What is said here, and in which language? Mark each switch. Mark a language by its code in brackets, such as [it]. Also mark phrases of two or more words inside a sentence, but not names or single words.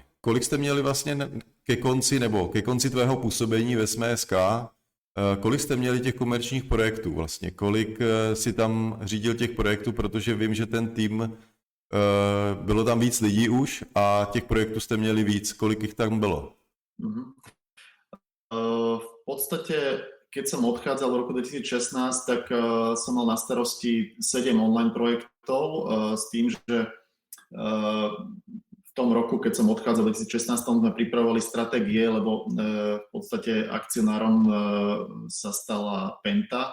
[cs] Kolik jste měli vlastně ke konci tvého působení ve Sme.sk, kolik jste měli těch komerčních projektů vlastně? Kolik si tam řídil těch projektů, protože vím, že ten tým bylo tam víc lidí už a těch projektů jste měli víc. Kolik jich tam bylo? [sk] V podstate, keď som odchádzal v roku 2016, tak som mal na starosti 7 online projektov s tým, že v tom roku, keď som odchádzal v 2016, sme pripravovali stratégie, lebo v podstate akcionárom sa stala Penta.